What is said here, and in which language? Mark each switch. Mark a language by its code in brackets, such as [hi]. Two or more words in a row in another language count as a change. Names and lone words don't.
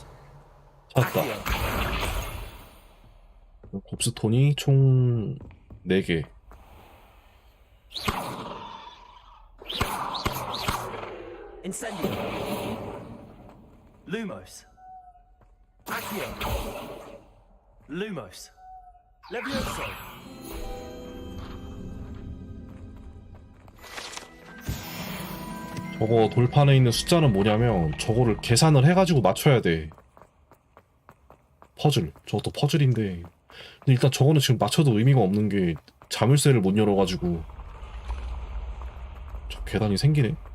[ko] 찾았다. 곱스톤이 총 4개. Incendio. Lumos. Accio. Lumos. Levioso. 저거 돌판에 있는 숫자는 뭐냐면 저거를 계산을 해가지고 맞춰야 돼. 퍼즐. 저것도 퍼즐인데 근데 일단 저거는 지금 맞춰도 의미가 없는 게 자물쇠를 못 열어가지고 저 계단이 생기네.